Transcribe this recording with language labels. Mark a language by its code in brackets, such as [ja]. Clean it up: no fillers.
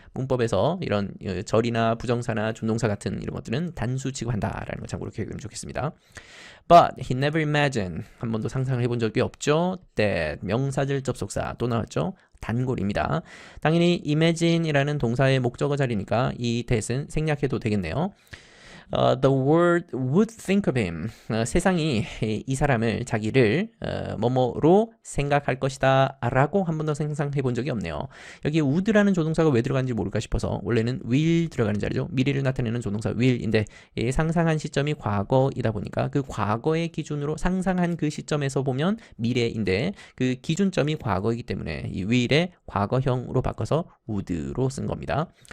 [ko] 문법에서 이런 절이나 부정사나 준동사 같은 이런 것들은 단수 취급한다라는 거 참고로 기억하면 좋겠습니다. [en] But he never imagined. [ko] 한 번도 상상을 해본 적이 없죠. that 명사절 접속사 또 나왔죠. 단골입니다. 당연히 imagine이라는 동사의 목적어 자리니까 이 that은 생략해도 되겠네요. [en] The world would think of him. [ko] 세상이 이 사람을 자기를 뭐뭐로 생각할 것이다 라고 한 번도 상상해 본 적이 없네요. 여기 would라는 조동사가 왜 들어가는지 모를까 싶어서 원래는 will 들어가는 자리죠. 미래를 나타내는 조동사 will인데 상상한 시점이 과거이다 보니까 그 과거의 기준으로 상상한 그 시점에서 보면 미래인데 그 기준점이 과거이기 때문에 이 will의 과거형으로 바꿔서 would로 쓴 겁니다.